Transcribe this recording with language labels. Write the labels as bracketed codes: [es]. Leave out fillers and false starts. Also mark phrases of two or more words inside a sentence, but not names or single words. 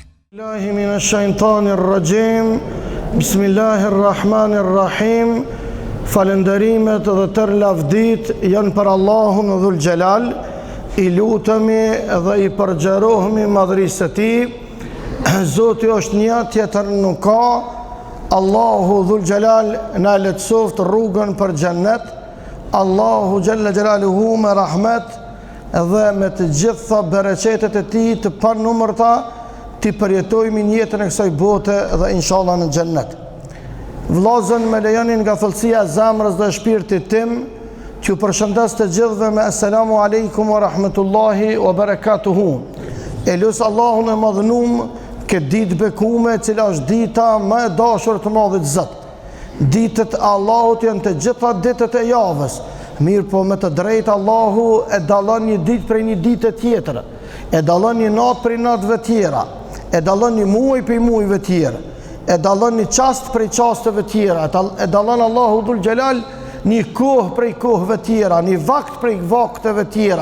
[ar] الله من الشيطان الرجيم بسم الله الرحمن الرحيم [sq] falenderimet dhe tërë lavdit janë për Allahun [ar] ذو الجلال, [sq] I lutemi dhe I përgjerohemi madhërisë të Tij. Zoti është një, tjetër nuk ka. Allahu [ar] ذو الجلال [sq] na lehtësoft rrugën për xhennet. Allahu [ar] جل جلاله [sq] me rahmet dhe me të gjitha bereqetet e Tij të panumërta ti përjetojmë jetën e kësaj bote dhe inshallah në xhennet. Vllazën me lejonin nga thellësia e zemrës dhe shpirtit tim, t'ju përshëndes të gjithëve me [ar] السلام عليكم ورحمة الله وبركاته. [sq] E lusë Allahun e madhënum këtë ditë bekume, cila është dita më e dashur të Madhit Zot. Ditët e Allahut janë të gjitha ditët e javës. Mirë po me të drejtë Allahu e dallon një ditë prej një dite tjetër, e dallon një natë prej natëve tjera, e dallon një muaj prej muajve tjera, e dallon një qast prej qasteve tjera, e dallon Allahu [ar] ذو الجلال [sq] një kohë prej kohëve tjera, një vakt prej vakteve tjera.